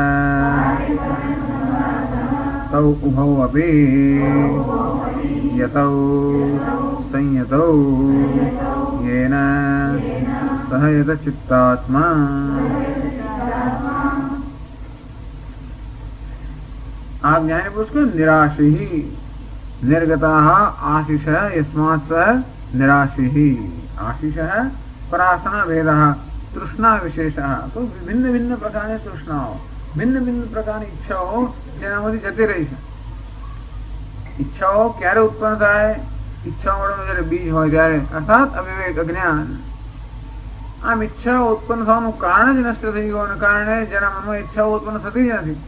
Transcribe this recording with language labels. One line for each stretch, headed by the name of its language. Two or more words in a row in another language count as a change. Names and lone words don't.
Sanskrit: तौ उभौ अपी यतौ संयतौ येन सह यत चित्तात्मा.
Gujarati: આ જ્ઞાની પુરુષ
Sanskrit: को નિરાશી निर्गताः आशिष यस्मात् स निराशिः. आशिष प्रार्थना भेदः तृष्णा विशेषः.
Gujarati: તો ભિન્ન ભિન્ન પ્રકારની તૃષ્ણાઓ, ભિન્ન ભિન્ન પ્રકારની तृष्णाओ, भिन्न भिन्न प्रकारनी ઈચ્છાઓ જેનામાંથી જતી રહી છે. ઈચ્છાઓ ક્યારે ઉત્પન્ન થાય? ઈચ્છા વડે જયારે બીજ હોય ત્યારે, અર્થાત અવિવેક અજ્ઞાન. આમ ઈચ્છાઓ ઉત્પન્ન થવાનું કારણ જ નષ્ટ થઈ ગયું, કારણે જેના મનમાં ઈચ્છાઓ ઉત્પન્ન થતી જ નથી.